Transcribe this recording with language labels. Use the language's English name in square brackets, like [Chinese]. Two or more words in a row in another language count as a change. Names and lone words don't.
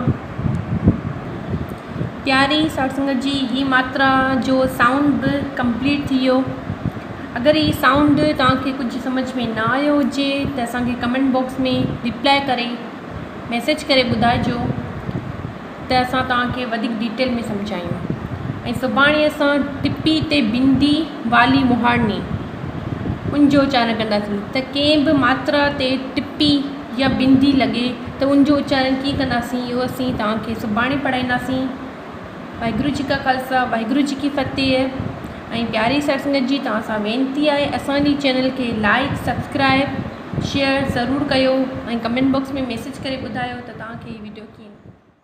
[Sindhi] प्यारी सत्संगत जी, ही मात्रा जो साउंड बि कंप्लीट थी वियो। अगरि ही साउंड तव्हांखे कुझु सम्झ में न आयो हुजे त असांखे [English] comment box [Sindhi] में रिप्लाई करे मैसेज करे ॿुधाइजो त असां तव्हांखे वधीक डिटेल में सम्झायूं। ऐं सुभाणे असां टिपी ते बिंदी वाली मुहारनी उनजो उच्चारण कंदासीं त कंहिं बि मात्रा ते टिपी या बिंदी लॻे त उनजो उच्चारण कीअं कंदासीं, इहो असीं तव्हांखे सुभाणे पढ़ाईंदासीं। [Punjabi] वाहिगुरु जी का खालसा वाहिगुरु जी की फतेह। [Sindhi] ऐं प्यारी सत्संगत जी, तव्हां सां वेनिती आहे असांजी चैनल खे [English] like subscribe share [Sindhi] ज़रूरु कयो ऐं [English] comment box [Sindhi] में मैसेज करे ॿुधायो त तव्हांखे हीअ वीडियो कीअं